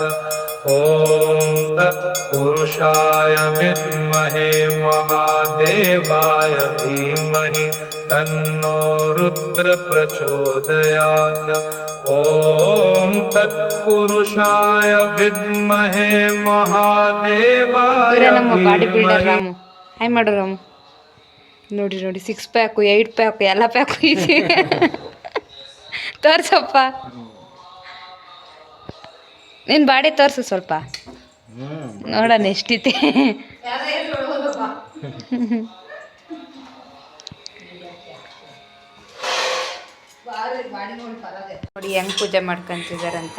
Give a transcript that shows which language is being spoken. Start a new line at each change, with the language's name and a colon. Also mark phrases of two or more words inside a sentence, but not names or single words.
Sanskrit: ॐ तत्पुरुषाय विद्महे महादेवाय धीमहि तन्नो रुद्र प्रचोदयात्. ॐ तत्पुरुषाय विद्महे महादेवाय
Kannada: ನಮ್ಮ
English: body builder
Kannada: ರಾಮು. ಹಾಯ್ ಮಾಡು ರಾಮು. ನೋಡಿ 6 ಪ್ಯಾಕು 8 ಪ್ಯಾಕು ಎಲ್ಲ ಪ್ಯಾಕು ಇದೆ. ತೋರ್ಸಪ್ಪ ನಿನ್ನ ಬಾಡಿ ತೋರಿಸು ಸ್ವಲ್ಪ ನೋಡೋಣ ಎಷ್ಟಿದೆ. ನೋಡಿ ಹೆಂಗೆ ಪೂಜೆ ಮಾಡ್ಕೊಂತಿದಾರಂತ.